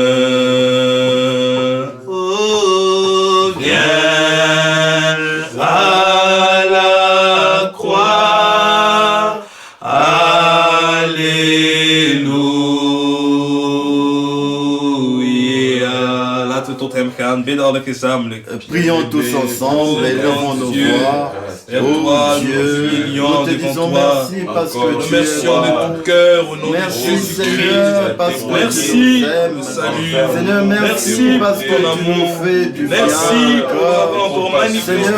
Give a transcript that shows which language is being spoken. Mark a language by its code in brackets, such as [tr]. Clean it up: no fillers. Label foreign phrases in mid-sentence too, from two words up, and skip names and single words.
[fr] Oh, viens à la croix, Alléluia. [nl] Laten we tot hem gaan, bidden alle gezamenlijk. [fr] Prions tous ensemble et levons nos voix. Lève-toi, nous Dieu, nous humilions nous te devant disons toi. merci parce que Nous tu es remercions de bon. tout cœur au nom de Merci Jésus-Christ. Seigneur parce que Merci tu nous aimes. salut. Seigneur, merci parce que pour ton tu nous amour. fais du bien. Merci pour avoir encore manifesté à